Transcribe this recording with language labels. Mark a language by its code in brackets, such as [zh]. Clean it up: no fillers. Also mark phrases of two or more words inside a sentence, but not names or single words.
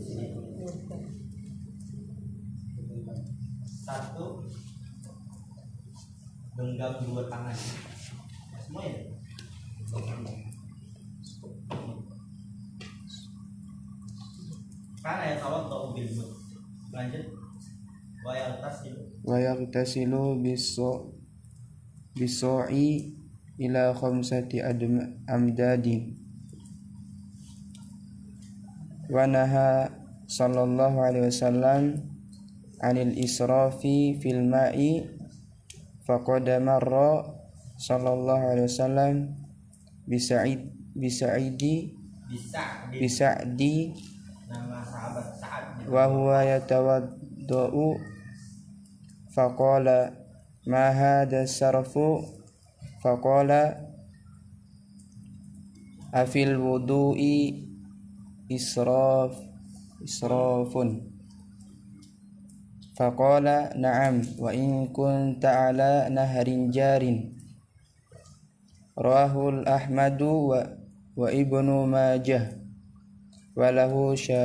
[id] Satu, genggam 2 tangan. Semua ya? Karena [ar] يتوضأ بالمد. [id] Lanjut. [ar] ويغتسل بالصاع إلى خمسة أمداد. ونهى صلى الله عليه وسلم عن الإسراف في الماء، فقد مر صلى الله عليه وسلم بسعد بسعد [id] nama sahabat Sa'ad [ar] وهو يتوضأ فقال ما هذا السرف فقال أفي الوضوء إسراف فقال نعم وإن كنت على نهر جار رواه أحمد وابن ماجه وله